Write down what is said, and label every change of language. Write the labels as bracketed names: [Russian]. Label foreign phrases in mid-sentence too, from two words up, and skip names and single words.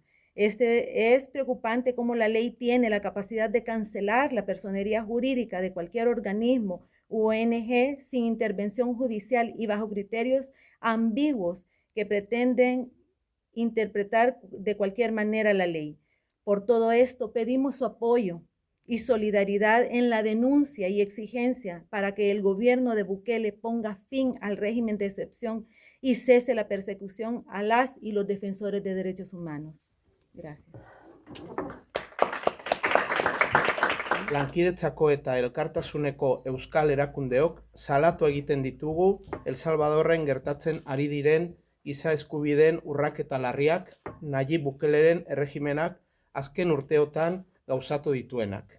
[Spanish] Es preocupante cómo la ley tiene la capacidad de cancelar la personería jurídica de cualquier organismo u ONG sin intervención judicial y bajo criterios ambiguos que pretenden interpretar de cualquier manera la ley. Por todo esto, pedimos su apoyo y solidaridad en la denuncia y exigencia para que el gobierno de Bukele ponga fin al régimen de excepción y cese la persecución a las y los defensores de derechos humanos. Gracias. [Basque] Lankidetzako eta elkartasuneko euskal erakundeok salatu egiten ditugu El Salvadorren gertatzen ari diren giza eskubideen urraketa larriak, Nayib Bukeleren erregimenak azken urteotan gauzatu dituenak.